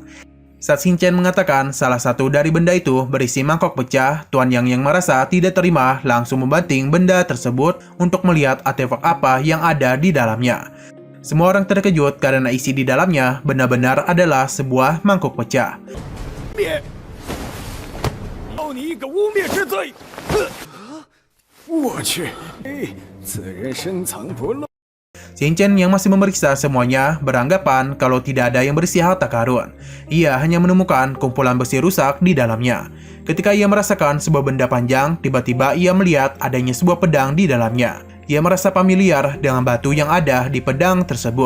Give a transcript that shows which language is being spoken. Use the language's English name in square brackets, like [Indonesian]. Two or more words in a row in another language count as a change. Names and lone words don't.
[Indonesian] Saat Shinchan mengatakan salah satu dari benda itu berisi mangkok pecah, Tuan Yang merasa tidak terima langsung membanting benda tersebut untuk melihat artefak apa yang ada di dalamnya. Semua orang terkejut karena isi di dalamnya benar-benar adalah sebuah mangkok pecah. [Chinese] 要你一个污蔑之罪！我去，此人深藏不露。 [Indonesian] Shinchan yang masih memeriksa semuanya beranggapan kalau tidak ada yang bersih harta karun. Ia hanya menemukan kumpulan besi rusak di dalamnya. Ketika ia merasakan sebuah benda panjang, tiba-tiba ia melihat adanya sebuah pedang di dalamnya. Ia merasa familiar dengan batu yang ada di pedang tersebut.